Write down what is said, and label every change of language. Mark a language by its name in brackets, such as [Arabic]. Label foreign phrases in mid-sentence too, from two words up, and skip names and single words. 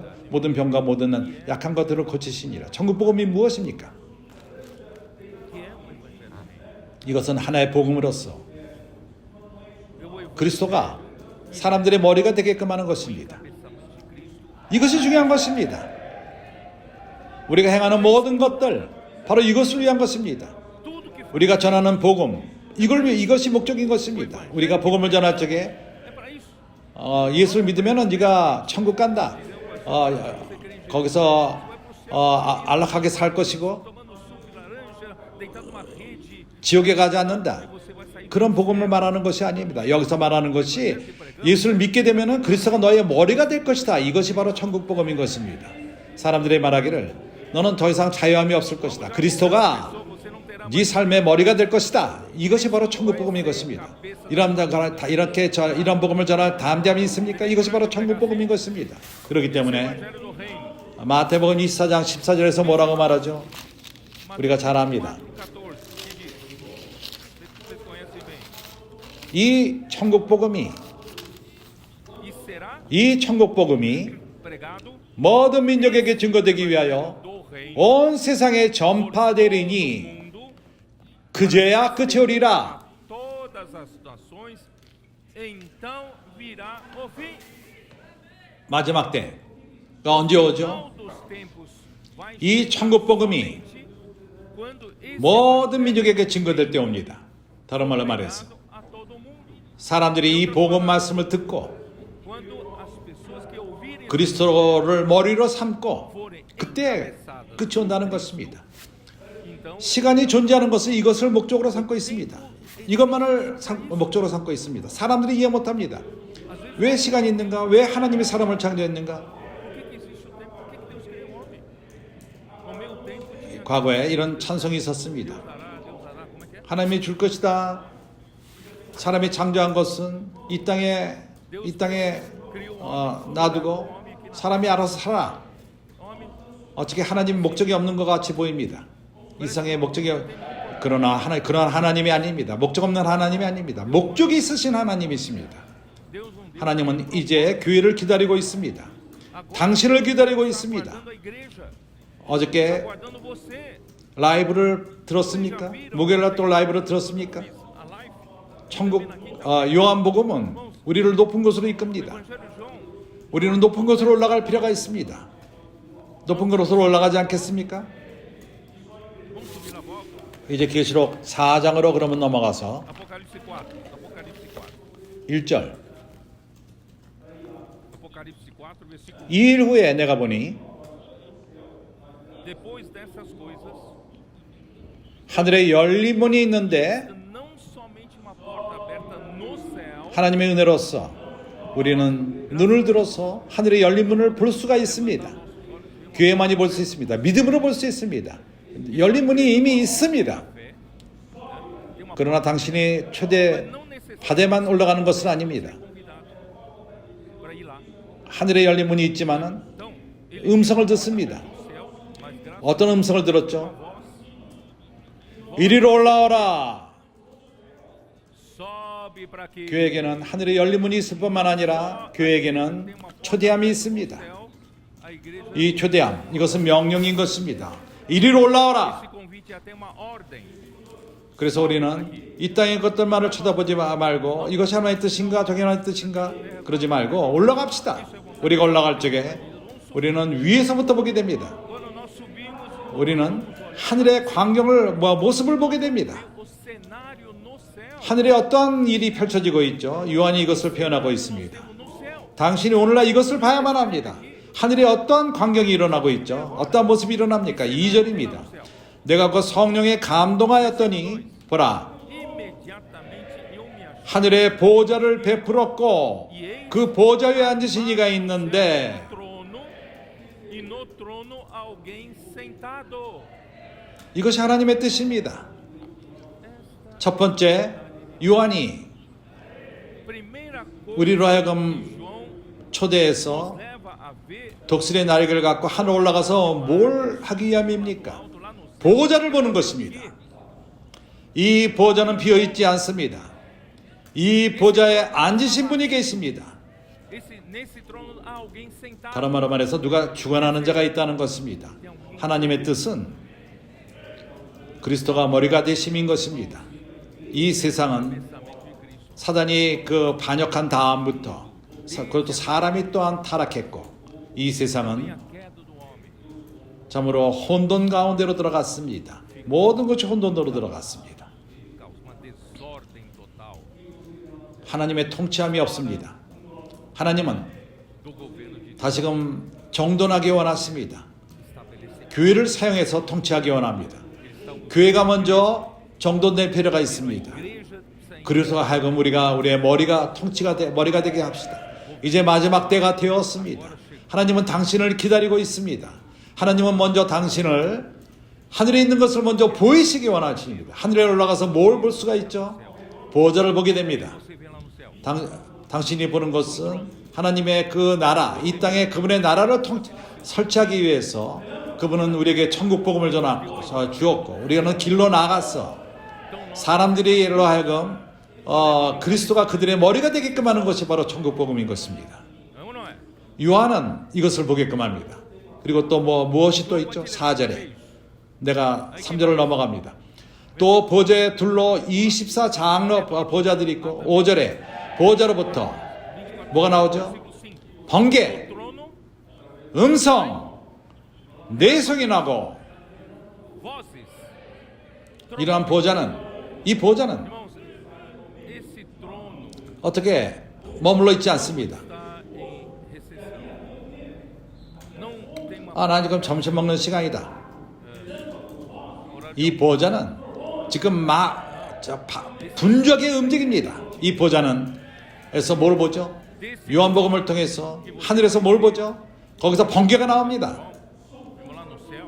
[Korean] 모든 병과 모든 약한 것들을 고치시니라. 천국 복음이 무엇입니까? [Portuguese] que é o Evangelho do Reino. [Korean] 이것은 하나의 복음으로서 [Portuguese] É o Evangelho [Korean] 그리스도가 사람들의 머리가 되게끔 하는 것입니다. [Portuguese] do pensamento de Cristo. [Korean] 이것이 중요한 것입니다. 우리가 행하는 모든 것들 바로 이것을 위한 것입니다. [Portuguese] Tudo que faz [Korean] 우리가 전하는 복음 이것이 목적인 것입니다. 우리가 복음을 전할 적에 [Portuguese] é para isso. [Korean] 예수를 믿으면 네가 천국 간다. 거기서 안락하게 살 것이고 [Portuguese] Tomando suco de laranja, deitado numa rede, [Korean] 지옥에 가지 않는다. [Portuguese] você vai sair. [Korean] 그런 복음을 말하는 것이 아닙니다. 여기서 말하는 것이 예수를 믿게 되면은 그리스도가 너의 머리가 될 것이다. 이것이 바로 천국 복음인 것입니다. 사람들이 말하기를 너는 더 이상 자유함이 없을 것이다. 그리스도가 [Portuguese] Você não terá [Korean] 네 삶의 머리가 될 것이다. 이것이 바로 천국 복음인 것입니다. 이런 복음을 전할 담대함이 있습니까? 이것이 바로 천국 복음인 것입니다. 그렇기 때문에 Evangelho do Reino. 마태복음 24장 14절에서 뭐라고 말하죠? 우리가 잘 압니다. [Portuguese] 14, que diz? Vocês conhecem bem. [Korean] 이 천국 복음이 [Portuguese] E será [Korean] 이 천국 복음이 [Portuguese] pregado [Korean] 모든 민족에게 증거되기 위하여 [Portuguese] do reino [Korean] 온 세상에 전파되리니 [Portuguese] mundo, [Korean] 그제야 끝이 오리라. [Portuguese] todas as nações, então virá o fim. [Korean] 마지막 때가 언제 오죠? [Portuguese] Final dos tempos vai [Korean] 이 천국 복음이 [Portuguese] quando esse [Korean] 모든 민족에게 증거될 때 옵니다. 다른 말로 말해서 [Portuguese] pregado a todo mundo. [Korean] 사람들이 이 복음 말씀을 듣고 [Portuguese] Quando as pessoas que ouvirem [Korean] 그리스도를 머리로 삼고 [Portuguese] forem [Korean] 그때 [Portuguese] encabeçadas, [Korean] 끝이 온다는 것입니다. [Portuguese] então [Korean] 시간이 존재하는 것은 이것을 목적으로 삼고 있습니다. 이것만을 목적으로 삼고 있습니다. 사람들이 이해 못합니다. 왜 시간이 있는가? 왜 하나님이 사람을 창조했는가? [Portuguese] por que existe o tempo? Por que Deus criou o homem? No meu tempo tinha [Korean] 과거에 이런 찬송이 있었습니다. [Portuguese] Deus dará, como é que é? [Korean] 하나님이 줄 것이다. 사람이 창조한 것은 이 땅에 놔두고 사람이 알아서 살아. [Portuguese] Homem, [Korean] 어떻게 하나님 목적이 없는 것 같이 보입니다. 이상의 목적이 그러나 그런 하나님이 아닙니다. 목적 없는 하나님이 아닙니다. 목적이 있으신 하나님이십니다. [Portuguese] Deus não deu. [Korean] 하나님은 이제 교회를 기다리고 있습니다. 당신을 기다리고 있습니다. [Portuguese] Aguardando a igreja, [Korean] 어저께 [Portuguese] aguardando você. [Korean] 라이브를 들었습니까? 목요일날 또 라이브를 들었습니까? 천국 요한복음은 우리를 높은 곳으로 이끕니다. 우리는 높은 곳으로 올라갈 필요가 있습니다. 높은 곳으로 올라가지 않겠습니까? 이제 계시록 4장으로 그러면 넘어가서 [Portuguese] Apocalipse 4. Apocalipse 4. [Korean] 1절. [Portuguese] Apocalipse 4, versículo [Korean] 2일 후에 내가 보니 [Portuguese] Depois dessas coisas, [Korean] 하늘에 열린 문이 있는데 [Portuguese] não somente uma porta aberta no céu, [Korean] 하나님의 은혜로서 우리는 눈을 들어서 하늘의 열린 문을 볼 수가 있습니다. 교회만이 볼 수 있습니다. 믿음으로 볼 수 있습니다. 열린 문이 이미 있습니다. 그러나 당신이 초대 바대만 올라가는 것은 아닙니다. [Portuguese] convidado para ir lá. [Korean] 하늘에 열린 문이 있지만은 [Portuguese] Então, ele [Korean] 음성을 듣습니다. [Portuguese] no céu, mas graças [Korean] 어떤 음성을 들었죠? [Portuguese] a vós, [Korean] 이리로 올라오라. [Portuguese] sobe para que [Korean] 교회에게는 하늘에 열린 문이 있을 뿐만 아니라 교회에게는 초대함이 있습니다. [Portuguese] céu, a igreja [Korean] 이 초대함, 이것은 명령인 것입니다. 이리로 올라오라. [Portuguese] esse convite é até uma ordem. [Korean] 그래서 우리는 이 땅의 것들만을 쳐다보지 말고 이것이 하나님의 뜻인가 저게 하나님의 뜻인가 그러지 말고 올라갑시다. 우리가 올라갈 적에 우리는 위에서부터 보게 됩니다. [Portuguese] Quando nós subimos [Korean] 우리는 하늘의 광경을 모습을 보게 됩니다. [Portuguese] o cenário no céu, [Korean] 하늘에 어떤 일이 펼쳐지고 있죠. 요한이 이것을 표현하고 있습니다. [Portuguese] no céu, [Korean] 당신이 오늘날 이것을 봐야만 합니다. 하늘에 어떤 광경이 일어나고 있죠. 어떤 모습이 일어납니까? 2절입니다. 내가 그 성령에 감동하였더니 보라 [Portuguese] imediatamente eu me achei [Korean] 하늘에 보좌를 베풀었고 그 보좌 위에 앉으신 이가 있는데 [Portuguese] no trono e no trono alguém sentado. [Korean] 이것이 하나님의 뜻입니다. 첫 번째 요한이 [Portuguese] Primeira coisa [Korean] 우리로 하여금 João 초대해서 [Portuguese] leva a ver [Korean] 독수리의 날개를 갖고 하늘 올라가서 뭘 하기 위함입니까? [Portuguese] alto lá no céu. [Korean] 보좌를 보는 것입니다. 이 보좌는 비어있지 않습니다. 이 보좌에 앉으신 분이 계십니다. [Portuguese] Nesse trono há alguém sentado. [Korean] 다른 말로 말해서 누가 주관하는 자가 있다는 것입니다. 하나님의 뜻은 그리스도가 머리가 되심인 것입니다. 이 세상은 [Portuguese] Pensamento de Cristo. [Korean] 사단이 그 반역한 다음부터 그것도 사람이 또한 타락했고 이 [Portuguese] Vem [Korean] 세상은 [Portuguese] a queda do homem. [Korean] 참으로 혼돈 가운데로 들어갔습니다. 모든 것이 혼돈으로 들어갔습니다. [Portuguese] Causa uma desordem total [Korean] 하나님의 통치함이 없습니다. 하나님은 [Portuguese] do governo de Deus. [Korean] 다시금 정돈하기 원하십니다. [Portuguese] Estabelecer. [Korean] 교회를 사용해서 통치하기 원합니다. [Portuguese] Eles estão [Korean] 교회가 먼저 정돈될 필요가 있습니다. [Portuguese] igreja sem [Korean] 그래서 하여금 우리가 우리의 머리가 되게 합시다. 이제 마지막 때가 되었습니다. 하나님은 당신을 기다리고 있습니다. 하나님은 먼저 당신을 하늘에 있는 것을 먼저 보이시기 원하십니다. 하늘에 올라가서 뭘 볼 수가 있죠? 보좌를 보게 됩니다. [Portuguese] você vê lá no céu. [Korean] 당신이 보는 것은 하나님의 그 나라, 이 땅에 그분의 나라를 설치하기 위해서 그분은 우리에게 천국 복음을 주었고 우리는 길로 나갔어. 사람들이 예로 하여금 그리스도가 그들의 머리가 되게끔 하는 것이 바로 천국 복음인 것입니다. [Portuguese] É ou não é? [Korean] 요한은 이것을 보게끔 합니다. 그리고 또 무엇이 또 있죠? 4절에 내가 3절을 넘어갑니다. 또 보좌에 둘러 24장로 보좌들이 있고 5절에 보좌로부터 뭐가 나오죠? [Portuguese] Versículo 5. [Korean] 번개, [Portuguese] Trono, [Korean] 음성, 내성이 나고 [Portuguese] vozes. [Korean] 이러한 이 보좌는 [Portuguese] Irmãos, esse trono [Korean] 어떻게 머물러 있지 않습니다. [Portuguese] está em recessão. Não tem uma [Korean] 나 지금 점심 먹는 시간이다. [Portuguese] horário. [Korean] 이 보좌는 지금 분주하게 움직입니다. 이 보좌는 에서 뭘 보죠? 요한복음을 통해서 하늘에서 뭘 보죠? 거기서 번개가 나옵니다. [Portuguese] Vamos lá no céu.